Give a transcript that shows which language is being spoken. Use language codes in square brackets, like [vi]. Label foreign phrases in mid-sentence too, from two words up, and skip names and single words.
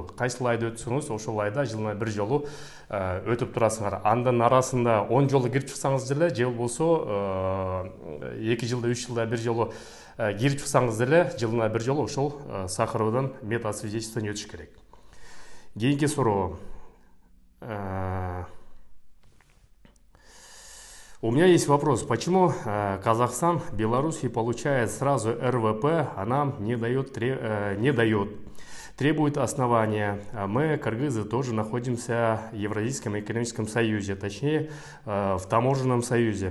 [ky] Кайсыл айда өтсөңүз, ошол айда жылына бир жолу өтүп турасыңар. Андан арасында 10 жолу кирип чыксаңыз деле, же болбосо 2 жылда 3 жылда бир жолу кирип чыксаңыз деле, жылына бир жолу ошол Сахаровдон метасвидетельствование өтүш керек. Кийинки суроо. [ru] У меня есть вопрос, почему Казахстан, Белоруссия получает сразу РВП, а нам не дает, требует основания. Мы, кыргызы, тоже находимся в Евразийском экономическом союзе, точнее в таможенном союзе.